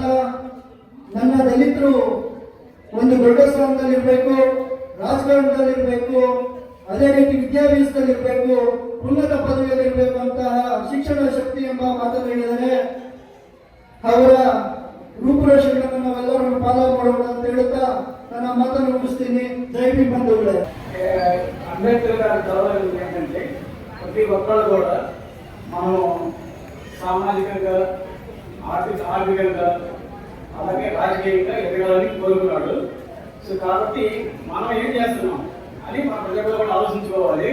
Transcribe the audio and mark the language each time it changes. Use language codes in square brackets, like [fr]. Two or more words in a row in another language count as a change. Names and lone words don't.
[kn] ನನ್ನ ದಲಿತರು ಒಂದು ದೊಡ್ಡ ಸ್ಥಾನದಲ್ಲಿರಬೇಕು, ರಾಜಕಾರಣದಲ್ಲಿರಬೇಕು, ಅದೇ ರೀತಿ ವಿದ್ಯಾಭ್ಯಾಸದಲ್ಲಿರಬೇಕು, ಉನ್ನತ ಪದವಿಯಲ್ಲಿರಬೇಕು ಅಂತಹ ಶಿಕ್ಷಣ ಶಕ್ತಿ ಎಂಬ ಮಾತನ್ನು ಹೇಳಿದರೆ ಅವರ ರೂಪುರೇಷೆಗಳನ್ನು ನಾವೆಲ್ಲರೂ ಪಾಲನೆ ಮಾಡೋಣ ಅಂತ ಹೇಳುತ್ತಾ ನನ್ನ ಮಾತನ್ನು ಮುಗಿಸ್ತೀನಿ. ಜೈ ಭೀಮ್ ಬಂಧುಗಳೇ. [te] అంబేద్కర్ గారి గౌరవం ఏంటంటే ప్రతి ఒక్కరు కూడా మనం సామాజికంగా ఆర్థికంగా అలాగే రాజకీయంగా ఎదగాలని కోరుకున్నాడు. సో కాబట్టి మనం ఏం చేస్తున్నాం అని మన ప్రజలు కూడా ఆలోచించుకోవాలి.